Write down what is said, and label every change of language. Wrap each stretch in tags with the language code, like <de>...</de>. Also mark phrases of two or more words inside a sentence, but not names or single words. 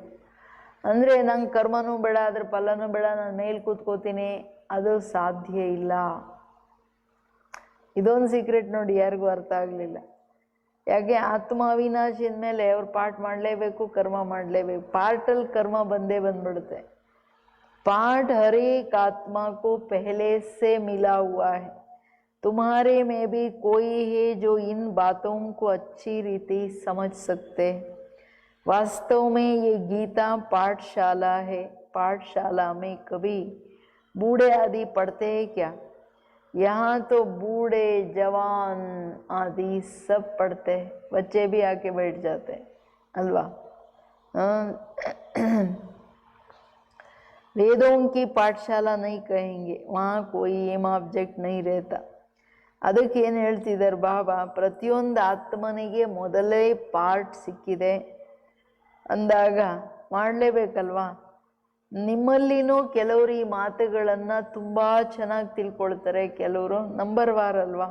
<kn>ಅಂದರೆ ನಂಗೆ ಕರ್ಮನೂ ಬೇಡ, ಅದ್ರ ಫಲನೂ ಬೇಡ, ನಾನು ಮೇಲೆ ಕೂತ್ಕೋತೀನಿ, ಅದು ಸಾಧ್ಯ ಇಲ್ಲ. ಇದೊಂದು ಸೀಕ್ರೆಟ್ ನೋಡಿ, ಯಾರಿಗೂ ಅರ್ಥ ಆಗಲಿಲ್ಲ. ಯಾಕೆ? ಆತ್ಮ ಅವಿನಾಶಿದ ಮೇಲೆ ಅವ್ರು ಪಾರ್ಟ್ ಮಾಡಲೇಬೇಕು, ಕರ್ಮ ಮಾಡಲೇಬೇಕು. ಪಾರ್ಟಲ್ಲಿ ಕರ್ಮ ಬಂದ್ಬಿಡುತ್ತೆ.</kn> <hi>पाठ हर एक आत्मा को पहले से मिला हुआ है। तुम्हारे में भी कोई है जो इन बातों को अच्छी रीति समझ सकते हैं। वास्तव में ये गीता पाठशाला है। पाठशाला में कभी बूढ़े आदि पढ़ते हैं क्या? यहाँ तो बूढ़े जवान आदि सब पढ़ते हैं, बच्चे भी आके बैठ जाते हैं अल्वा। वेदों की पाठशाला नहीं कहेंगे, वहाँ कोई</hi> <en>aim object</en> <hi>नहीं रहता।</hi> <kn>ಅದಕ್ಕೆ ಏನು ಹೇಳ್ತಿದ್ದಾರೆ ಬಾಬಾ, ಪ್ರತಿಯೊಂದು ಆತ್ಮನಿಗೆ ಮೊದಲೇ ಪಾರ್ಟ್ ಸಿಕ್ಕಿದೆ ಅಂದಾಗ ಮಾಡಲೇಬೇಕಲ್ವಾ. ನಿಮ್ಮಲ್ಲಿನೂ ಕೆಲವರು ಈ ಮಾತುಗಳನ್ನು ತುಂಬ ಚೆನ್ನಾಗಿ ತಿಳ್ಕೊಳ್ತಾರೆ, ಕೆಲವರು ನಂಬರ್ ವಾರ್ ಅಲ್ವಾ.</kn>